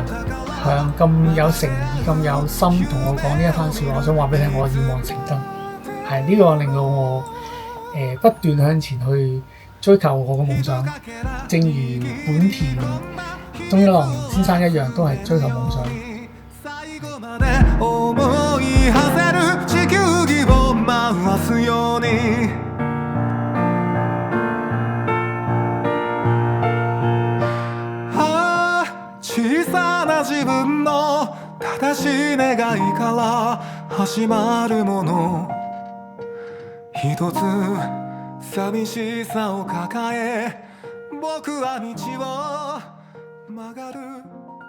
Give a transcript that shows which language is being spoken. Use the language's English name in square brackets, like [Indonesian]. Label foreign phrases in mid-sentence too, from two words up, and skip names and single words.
[Cantonese] 咁有誠意、咁有心同我講呢一番説話，我想話俾你聽，我願望成真，係呢個令到我不斷向前去追求我嘅夢想，正如本田中一郎先生一樣，都係追求夢想。 [Japanese] 小さな自分の正しい願いから始まるもの一つ寂しさを抱え僕は道を曲がる